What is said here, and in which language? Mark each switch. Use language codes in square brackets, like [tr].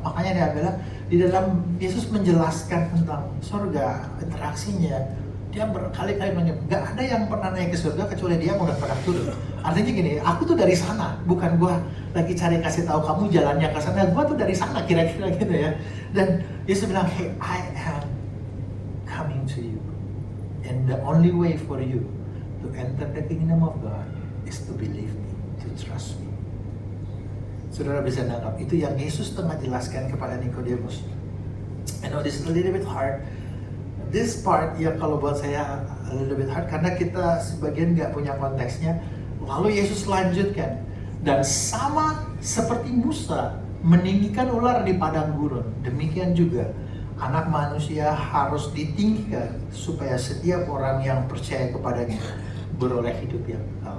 [id] Makanya dia bilang di dalam Yesus menjelaskan tentang surga, interaksinya. Dia berkali-kali menyebut, gak ada yang pernah naik ke surga kecuali dia udah pernah turun. Artinya gini, aku tuh dari sana, bukan gua lagi cari kasih tahu kamu jalannya ke sana. Gua tuh dari sana kira-kira gitu ya. Dan Yesus bilang, [en] hey, I am coming to you, and the only way for you to enter the kingdom of God is to believe me, to trust me. [id] Saudara bisa nangkap itu yang Yesus tengah jelaskan kepada Nikodemus. [en] I know this is a little bit hard. This part [id] ya kalau buat saya [en] a little bit hard [id] karena kita sebagian nggak punya konteksnya. Lalu Yesus lanjutkan, dan sama seperti Musa meninggikan ular di padang gurun, demikian juga Anak Manusia harus ditinggikan supaya setiap orang yang percaya kepadanya beroleh hidup yang kekal.